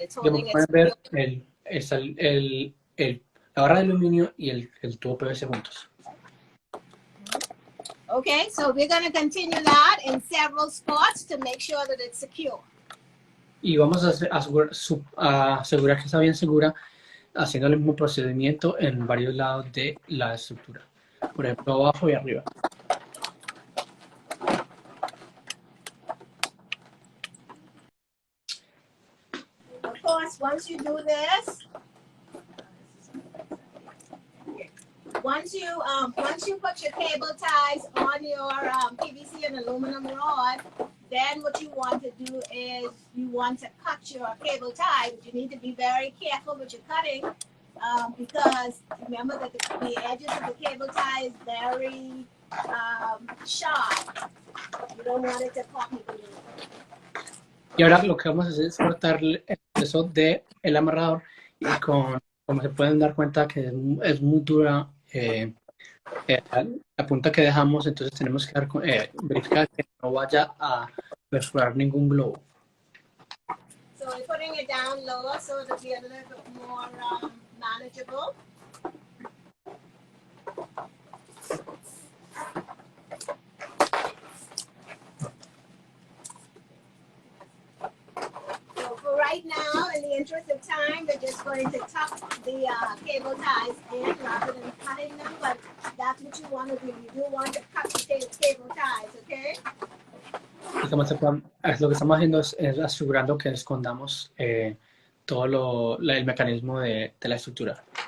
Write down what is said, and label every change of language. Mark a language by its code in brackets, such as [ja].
[en] It's holding [es] Como pueden ver, la barra de aluminio y el tubo PVC juntos. [en] Okay, so we're going to continue that in several spots to make sure that it's secure. [es] Y vamos a asegurar que está bien segura, haciendo el mismo procedimiento en varios lados de la estructura. Por ejemplo, abajo y arriba. [en] Of course, once you do this, once you put your cable ties on your PVC and aluminum rod, then what you want to do is you want to cut your cable tie, but you need to be very careful with your cutting because remember that the edges of the cable tie is very sharp. You don't want it to cut you. [es] Y ahora lo que vamos a hacer es cortar el peso del amarrador y como se pueden dar cuenta que es muy dura la punta que dejamos, entonces tenemos que verificar que no vaya a perforar ningún globo. [en] So we're putting it down lower so it'll be a little bit more manageable. So for right now, in the interest of time, we're just going to tuck the cable ties in rather than cutting them, but that's what you want to do. You do want to cut the cable ties, okay? [es] Y como lo que estamos haciendo es asegurando que escondamos todo el mecanismo de la estructura.